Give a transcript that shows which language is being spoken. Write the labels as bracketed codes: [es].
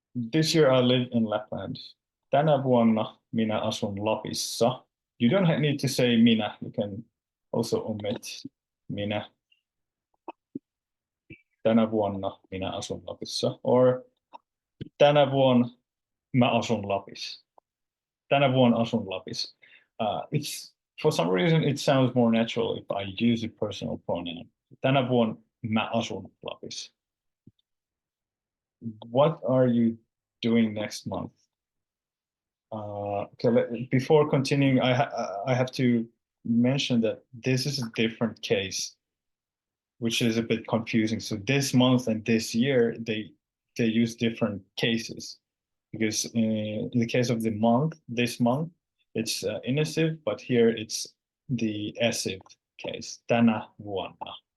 [en] This year I live in Lapland. [fi] Tänä vuonna minä asun Lapissa. [en] You don't need to say minä. You can also omit minä. [fi] Tänä vuonna minä asun Lapissa. Or tänä vuonna mä asun Lapissa. Tänä vuonna asun Lapissa. [en] It's for some reason it sounds more natural if I use a personal pronoun. [fi] Tänä vuonna mä asun Lapissa. [en] What are you doing next month? Okay, before continuing, I have to mention that this is a different case, which is a bit confusing. So this month and this year, they use different cases, because in the case of the month, this month, it's inessive, but here it's the essive case, tänä vuonna.